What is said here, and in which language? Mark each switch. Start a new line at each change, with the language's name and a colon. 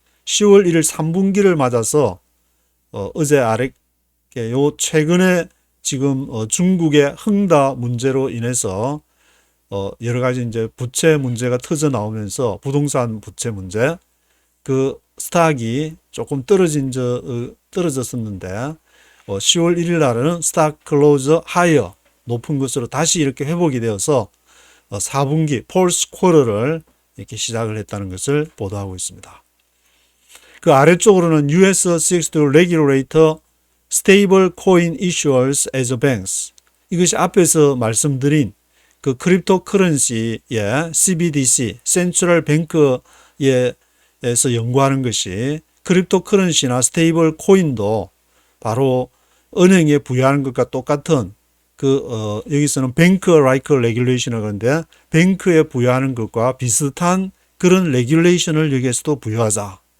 Korean: 10월 1일 3분기를 맞아서 어제 아래 요 최근에 지금 중국의 흥다 문제로 인해서 여러 가지 이제 부채 문제가 터져 나오면서 부동산 부채 문제, 그 스탁이 조금 떨어졌었는데 10월 1일 날은 스탁 클로즈 하이어 높은 것으로 다시 이렇게 회복이 되어서 4분기 폴스 쿼터를 이렇게 시작을 했다는 것을 보도하고 있습니다. 그 아래쪽으로는
English: US seeks to regulate stable coin issuers as banks.
Korean: 이것이 앞에서 말씀드린 그 크립토 커런시의 CBDC, 센트럴 뱅크에서 연구하는 것이 크립토 커런시나 스테이블 코인도 바로 은행에 부여하는 것과 똑같은 여기서는 뱅크 라이크 레귤레이션을 그러는데 뱅크에 부여하는 것과 비슷한 그런 레귤레이션을 여기에서도 부여하자.